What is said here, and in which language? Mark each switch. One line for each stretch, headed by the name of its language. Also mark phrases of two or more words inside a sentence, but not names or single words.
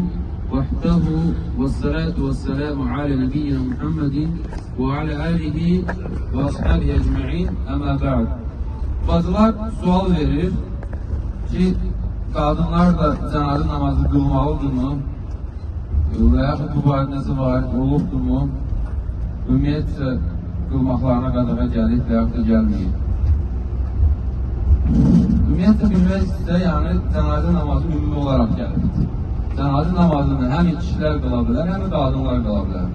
Arabic: وحده والصلاة والسلام على نبينا محمد وعلى آله وأصحابه أجمعين. أما بعد.
Azerbaijani: Bazılar sual verir ki kadınlar da cenaze namazı kılmalıdırmı? Veya bu barədə var, olubdurmu? Ümumiyyətlə qılmaqlarına qadağa gəlir və yaxud da gəlməyir. Ümumiyyətlə bilmək istə, yəni cənazə namazı ümumi olaraq gəlir. Cənazə namazını həm kişilər qıla bilər, həm də qadınlar qıla bilər.